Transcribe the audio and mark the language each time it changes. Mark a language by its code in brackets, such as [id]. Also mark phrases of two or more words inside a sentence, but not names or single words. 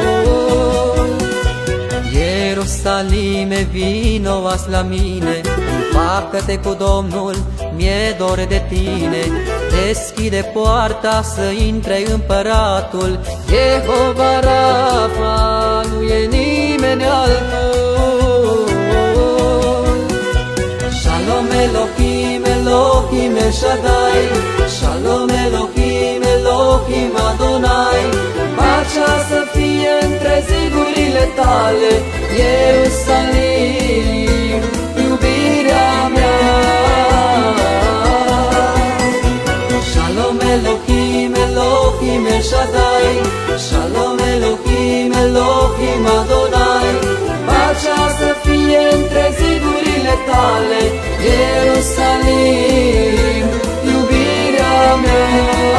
[ro] Ierusalime, vino azi la mine, împacă-te cu Domnul, mi-e dor de tine. Deschide poarta să intre împăratul, Jehova Rafa, nu e nimeni altul. [he] שלום אלוהים, אלוהים אל שדי, שלום אלוהים, אלוהים אדוני. [ro] Pacea să fie între zidurile tale, Ierusalim, iubirea mea. [he] שלום אלוהים, אלוהים אל שדי, שלום אלוהים, אלוהים אדוני. [ro] Pacea să fie între zidurile tale, Ierusalim, iubirea mea.